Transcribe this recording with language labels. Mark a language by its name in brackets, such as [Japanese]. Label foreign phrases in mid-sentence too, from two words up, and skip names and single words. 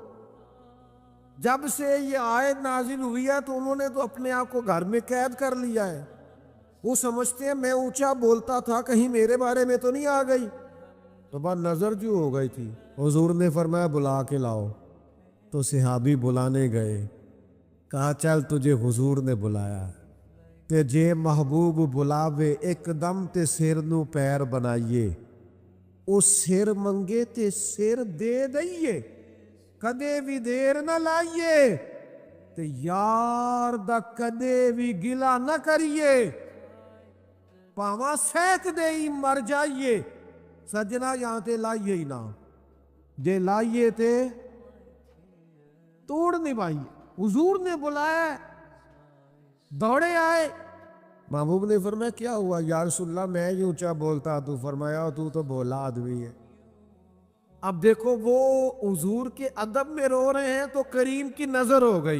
[Urdu] جب سے یہ آیت نازل ہوئی ہے تو انہوں نے تو اپنے آپ کو گھر میں قید کر لیا ہے. وہ سمجھتے ہیں میں اونچا بولتا تھا کہیں میرے بارے میں تو نہیں آ گئی. تو بات نظر جو ہو گئی تھی. حضور نے فرمایا بلا کے لاؤ. تو صحابی بلانے گئے، کہا چل تجھے حضور نے بلایا [Punjabi] تے جے محبوب بلاوے ایک دم تے سر نو پیر بنائیے. او سر منگے تے سر دے دئیے، کدے بھی دیر نہ لائیے تے یار دا کدے بھی گلا نہ کریے. پاواں سینک دے ہی مر جائیے. سجنا یہاں تے لائیے ہی نہ، جے لائیے تے توڑ نہیں پائیے. [Urdu] حضور نے بلایا، دوڑے آئے. محبوب نے فرمایا کیا ہوا [Arabic] یا رسول اللہ [Urdu] میں ہی اونچا بولتا. تو فرمایا تو بولا آدمی ہے. اب دیکھو وہ حضور کے ادب میں رو رہے ہیں تو کریم کی نظر ہو گئی.